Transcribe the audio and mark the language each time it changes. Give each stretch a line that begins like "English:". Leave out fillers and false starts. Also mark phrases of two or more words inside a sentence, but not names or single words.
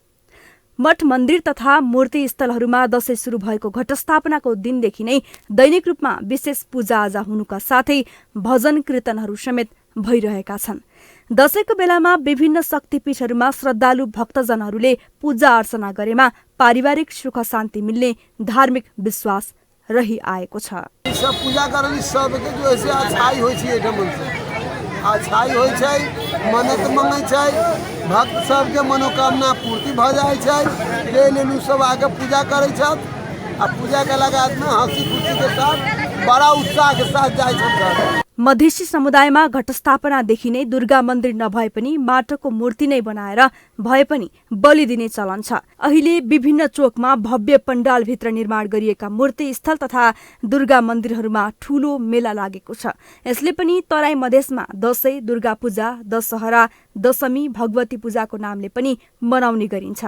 Nepali: मठ मन्दिर तथा मूर्ति स्थलहरूमा दशैं सुरु भएको घटस्थापनाको दिनदेखि नै दैनिक रूपमा विशेष पूजाआजा हुनुका साथै भजन कीर्तनहरू समेत भइरहेका छन्। दशैंको बेलामा विभिन्न शक्तिपीठहरूमा श्रद्धालु भक्तजनहरूले पूजा अर्चना गरेमा पारिवारिक सुख शान्ति मिल्ने धार्मिक विश्वास रहिआएको छ।
Maithili: सब पूजा करली सबके जो ऐसे अच्छाई होइ छै एठम से अच्छाई होइ छै, मन्नत मांगै छै, भक्त सबके मनोकामना पूर्ति भ जाइ छै। ले लेलु सब आके पूजा करै छथि आ पूजा केलाक बाद में हंसी खुशी के साथ बड़ा उत्साह के साथ जाइ छथि।
Nepali: मधेसी समुदायमा घटस्थापनादेखि नै दुर्गा मन्दिर नभए पनि माटोको मूर्ति नै बनाएर भए पनि बलि दिने चलन छ। अहिले विभिन्न चोकमा भव्य पण्डालभित्र निर्माण गरिएका मूर्ति स्थल तथा दुर्गा मन्दिरहरूमा ठूलो मेला लागेको छ। यसले पनि तराई मधेसमा दशैं, दुर्गा पूजा, दशहरा, दशमी, भगवती पूजाको नामले पनि मनाउने गरिन्छ।